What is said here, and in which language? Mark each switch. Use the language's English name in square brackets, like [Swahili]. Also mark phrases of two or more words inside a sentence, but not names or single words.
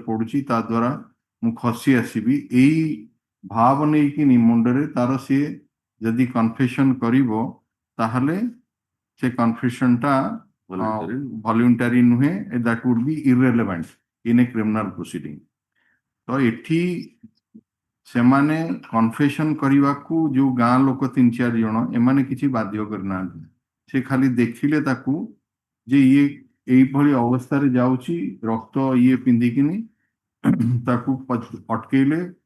[Odia] ପଡୁଛି ତା ଦ୍ୱାରା ମୁଁ ଖସି ଆସିବି ଏଇ ଭାବ ନେଇକି ମୁଣ୍ଡରେ ତାର ସିଏ ଯଦି କନଫେସନ କରିବ ତାହେଲେ ସେ କନଫେସନ ଟା ଭଲ୍ୟୁଣ୍ଟାରୀ ନୁହେଁ [English] that would be irrelevant in a criminal proceeding [Odia] ତ ଏଠି ସେମାନେ କନଫେସନ କରିବାକୁ ଯୋଉ ଗାଁ ଲୋକ 3-4 ଜଣ ଏମାନେ କିଛି ବାଧ୍ୟ କରିନାହାନ୍ତି ସେ ଖାଲି ଦେଖିଲେ ତାକୁ ଯେ ଇଏ ଏଇଭଳି ଅବସ୍ଥାରେ ଯାଉଛି ରକ୍ତ ଇଏ ପିନ୍ଧିକିନି ତାକୁ ଅଟକେଇଲେ